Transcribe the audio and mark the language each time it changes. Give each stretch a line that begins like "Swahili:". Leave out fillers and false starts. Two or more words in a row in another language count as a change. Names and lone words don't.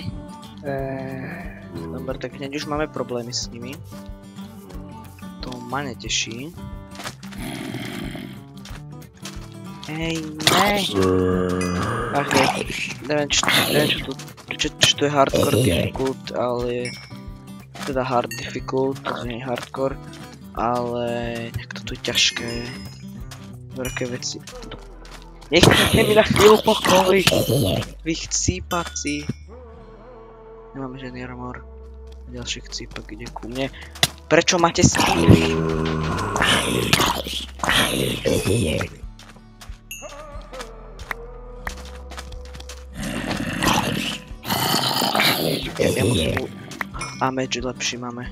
Slovak: Dobre, tak hneď už máme problémy s nimi. To ma neteší. Hej, ne. Ach, neviem, čo tu je
English: hardcore difficult,
Slovak: ale teda
English: hard difficult,
Slovak: to nie je hardcore, ale nejak to tu je ťažké. Veľké veci. Nechajte mi na chvíľu pokoj, vy chcípaci. Nemáme žiadny armor. Ďalší chcípak ide ku mne. Prečo máte skýry? A meč lepší máme.